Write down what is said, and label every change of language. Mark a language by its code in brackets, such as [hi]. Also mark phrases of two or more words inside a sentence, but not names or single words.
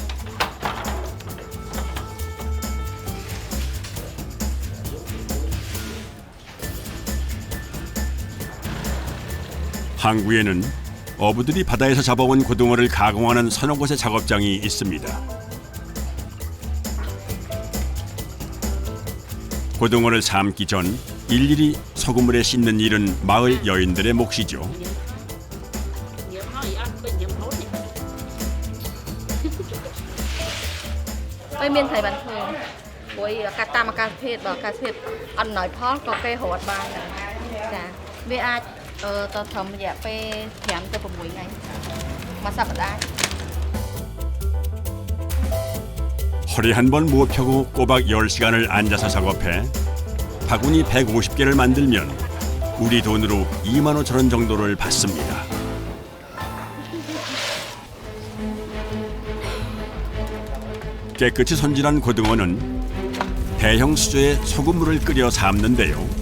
[ko] 항구에는 어부들이 바다에서 잡아온 고등어를 가공하는 서너 곳의 작업장이 있습니다. 고등어를 삶기 전 일일이 소금물에 씻는 일은 마을 여인들의 몫이죠. [km] ហើយមានថៃបានធ្វើព្រោះកាត់តាមអាកាសធាតុបើអាកាសធាតុអត់ណយផលក៏គេរត់បានដែរចាវាអាចទៅត្រឹមរយៈពេល5ទៅ6ថ្ងៃមួយសប្តាហ៍ [ko] 허리 한 번 무어 펴고 꼬박 10시간을 앉아서 작업해 바구니 150개를 만들면 우리 돈으로 25,000원 정도를 받습니다. 깨끗이 손질한 고등어는 대형 수조에 소금물을 끓여 삶는데요.